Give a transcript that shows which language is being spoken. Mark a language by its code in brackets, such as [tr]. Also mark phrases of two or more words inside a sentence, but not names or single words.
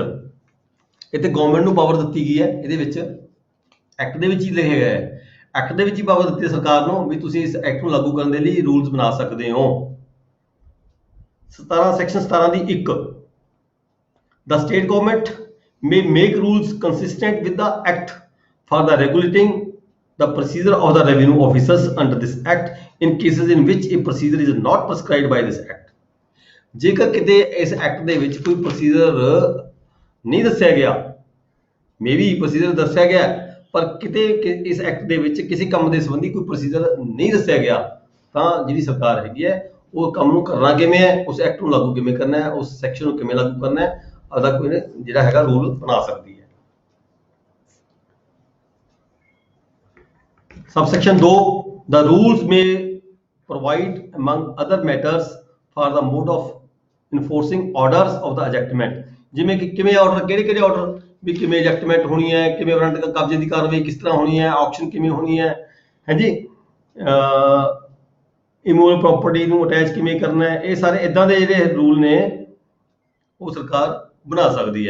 [pa] ਇੱਥੇ ਗਵਰਨਮੈਂਟ ਨੂੰ ਪਾਵਰ ਦਿੱਤੀ ਗਈ ਹੈ, ਇਹਦੇ ਵਿੱਚ ਐਕਟ ਦੇ ਵਿੱਚ ਹੀ ਲਿਖਿਆ ਗਿਆ ਹੈ, ਐਕਟ ਦੇ ਵਿੱਚ ਹੀ ਪਾਵਰ ਦਿੱਤੀ ਹੈ ਸਰਕਾਰ ਨੂੰ ਵੀ ਤੁਸੀਂ ਇਸ ਐਕਟ ਨੂੰ ਲਾਗੂ ਕਰਨ ਦੇ ਲਈ ਰੂਲਸ ਬਣਾ ਸਕਦੇ ਹੋ। [en] 17 ਸੈਕਸ਼ਨ 17 ਦੀ 1, the state government may make rules consistent with the act for the regulating the procedure of the revenue officers under this act in cases in which a procedure is not prescribed by this act। [pa] ਜੇਕਰ ਕਿਤੇ ਇਸ ਐਕਟ ਦੇ ਵਿੱਚ ਕੋਈ ਪ੍ਰੋਸੀਜਰ ਨਹੀਂ ਦੱਸਿਆ ਗਿਆ, ਮੇਬੀ ਪ੍ਰੋਸੀਜਰ ਦੱਸਿਆ ਗਿਆ ਪਰ ਕਿਤੇ ਇਸ ਐਕਟ ਦੇ ਵਿੱਚ ਕਿਸੇ ਕੰਮ ਦੇ ਸੰਬੰਧੀ ਕੋਈ ਪ੍ਰੋਸੀਜਰ ਨਹੀਂ ਦੱਸਿਆ ਗਿਆ, ਤਾਂ ਜਿਹੜੀ ਸਰਕਾਰ ਹੈਗੀ ਹੈ ਉਹ ਕੰਮ ਨੂੰ ਕਰਨਾ ਕਿਵੇਂ ਹੈ, ਉਸ ਐਕਟ ਨੂੰ ਲਾਗੂ ਕਿਵੇਂ ਕਰਨਾ ਹੈ, ਉਸ ਸੈਕਸ਼ਨ ਨੂੰ ਕਿਵੇਂ ਲਾਗੂ ਕਰਨਾ ਹੈ, ਉਹਦਾ ਕੋਈ ਜਿਹੜਾ ਹੈਗਾ ਰੂਲ ਬਣਾ ਸਕਦੀ ਹੈ। [en] Subsection 2, the rules may provide among other matters for the mode of enforcing orders of the adjustment। [pa] ਜਿਵੇਂ ਕਿ ਕਿਵੇਂ ਆਰਡਰ, ਕਿਹੜੇ ਆਰਡਰ ਵੀ ਕਿਵੇਂ ਐਡਜਸਟਮੈਂਟ ਹੋਣੀ ਹੈ, ਕਿਵੇਂ ਵਾਰੰਟ ਕਬਜ਼ੇ ਦੀ ਕਾਰਵਾਈ ਕਿਸ ਤਰ੍ਹਾਂ ਹੋਣੀ ਹੈ, ਆਕਸ਼ਨ ਕਿਵੇਂ ਹੋਣੀ ਹੈ, ਹਾਂਜੀ, [en] immovable property [pa] ਨੂੰ ਅਟੈਚ ਕਿਵੇਂ ਕਰਨਾ ਹੈ, ਇਹ ਸਾਰੇ ਇਦਾਂ ਦੇ ਜਿਹੜੇ ਰੂਲ ਨੇ ਉਹ ਸਰਕਾਰ ਬਣਾ ਸਕਦੀ ਹੈ।